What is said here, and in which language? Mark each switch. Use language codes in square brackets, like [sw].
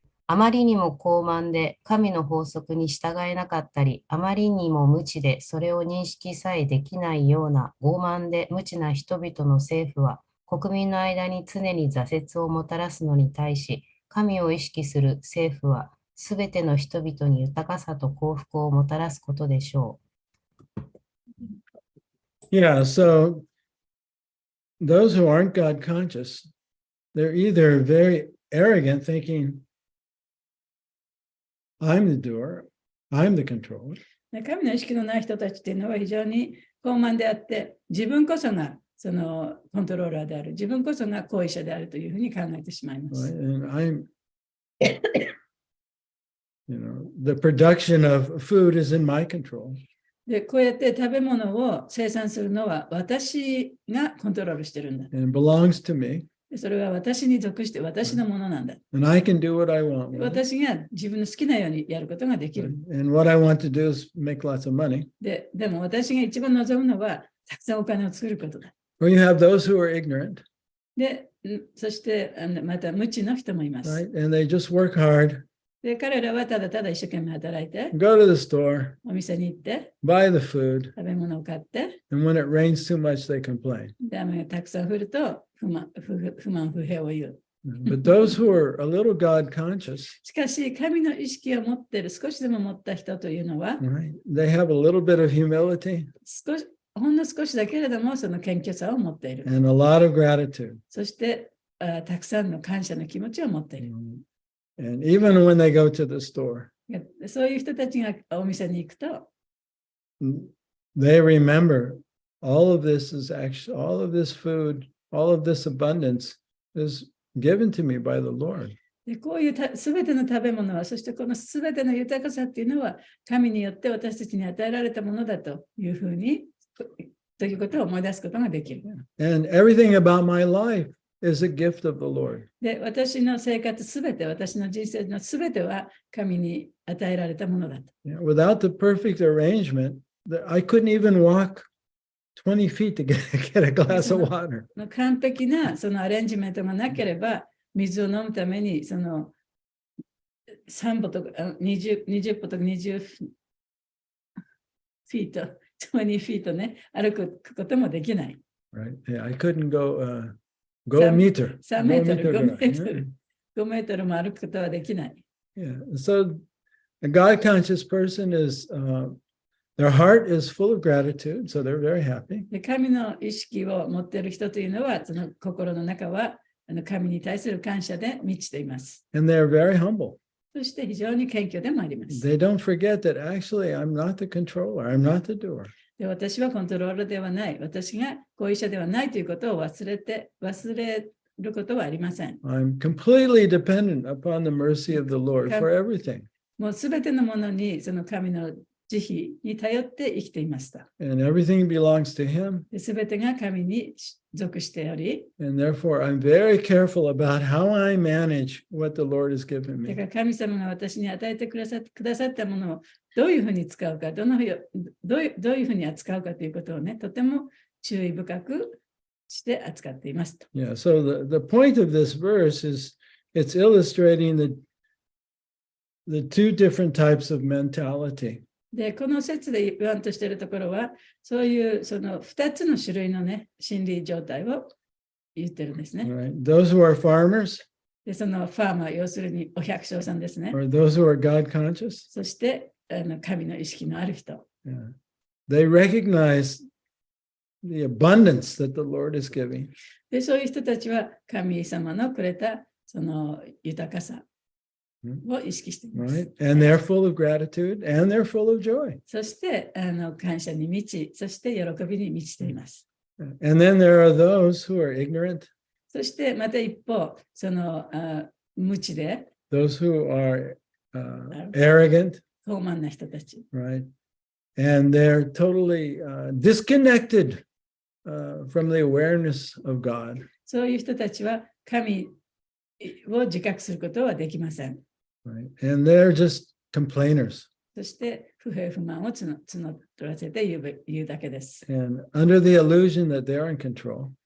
[ja] あまりにも高慢で神の法則に従えなかったり、あまりにも無知でそれを認識さえできないような傲慢で無知な人々の政府は、国民の間に常に挫折をもたらすのに対し、神を意識する政府は、すべての人々に豊かさと幸福をもたらすことでしょ [en] Yeah, so those who aren't God conscious, they're either very arrogant, thinking, I'm the doer, I'm the controller. [ja] 神の意識のない人たちっていうのは非常に傲慢であって、自分こそがそのコントローラーである、自分こそが行為者であるというふうに考えてしまいま [en] Right? [ja] す。 [en] And the production of food is in my control. [ja] で、こうやって食べ物を生産するのは私がコントロールしてるんだ。 [en] And it belongs to me. [ja] でそれは私に属して私のものなんだ。 [en] And I can do what I want. で with it. [ja] 私が自分の好きなようにやることができる。 [en] And what I want to do is make lots of money. [ja] でも私が一番望むのはたくさんお金を作ることだ。 [en] Or you have those who are ignorant, [ja] で、そしてまた無知の人もいます。 [en] right? And they just work hard, [ja] で、彼らはただただ一生懸命働いて、 [en] go to the store, [ja] お店に行って、 [en] buy the food, [ja] 食べ物を買って、 [en] and when it rains too much, they complain. [ja] で、雨がたくさん降ると不満、不平を言う。 [en] But those who are a little God conscious, [ja] しかし、神の意識を持っている、少しでも持った人というのは、 [en] right? They have a little bit of humility [ja] ほんの少しだけれども、その謙虚さを持っている。 [en] and a lot of gratitude. [ja] そしてたくさんの感謝の気持ちを持っている。 [en] And even when they go to the store, [ja] そういう人たちがお店に行くと、 [en] they remember all of this is actually, all of this food, all of this abundance is given to me by the Lord. [ja] でこういうすべての食べ物は、そしてこのすべての豊かさっていうのは、神によって私たちに与えられたものだというふうに、ということを思い出すことができる。 [en] And everything about my life is a gift of the Lord. [ja] で、私の生活すべて、私の人生のすべては神に与えられたものだと。 [en] Without the perfect arrangement, I couldn't even walk 20 feet to get a glass of water. [ja] 完璧なそのアレンジメントがなければ、水を飲むためにその3歩とか20歩とか20フィート、20フィートね、歩くこともできない。 [en] Right? Yeah, I couldn't go a meter. [ja] 3メートル、5 [en] Go [ja] メ [en] meter [ja] ートル、5メートルも歩くことはできない。 [en] Yeah. So a God conscious person is, their heart is full of gratitude, so they're very happy. [ja] で神の意識を持っている人というのは、その心の中は神に対する感謝で満ちています。 [en] And they're very humble. [ja] そして非常に謙虚でもあります。 [en] They don't forget that actually I'm not the controller, I'm not the doer. [ja] で私はコントローラーではない、私が行為者ではないということを忘れることはありません。 [en] I'm completely dependent upon the mercy of the Lord for everything. [ja] もうすべてのものにその神の慈悲に頼って生きていました。 [en] And everything belongs to Him. [ja] すべてが神に属しており、 [en] And therefore, I'm very careful about how I manage what the Lord has given [ja] だか [en] me. [ja] ら神様が私に与えてくださったものをどういうふうに使うか、どういうふうに扱うかということをね、とても注意深くして扱っていますと。 [en] Yeah, so the point of this verse is it's illustrating the two different types of mentality. [ja] で、この説で言わんとしているところは、そういうその2つの種類のね、心理状態を言ってるんですね。 [en] Right? Those who are farmers [ja] で、そのファーマー、要するにお百姓さんですね。 [en] or those who are God conscious, [ja] そして神の意識のある人。 [en] yeah, they recognize the abundance that the Lord is giving. [ja] で、そういう人たちは神様のくれたその豊かさを意識しています。 [en] Right? And they're full of gratitude and they're full of joy. [ja] そして感謝に満ち、そして喜びに満ちています。 [en] And then there are those who are ignorant, [ja] そしてまた一方、その無知で [en] those who are arrogant, [ja] 傲慢な人たち。 [en] right? And they're totally disconnected from the awareness of God. [ja] そういう人たちは神を自覚することはできません。 [en] Right? And they're just complainers. [ja] そして不平不満を募らせて言うだけです。 [en] And under the illusion that they're in control.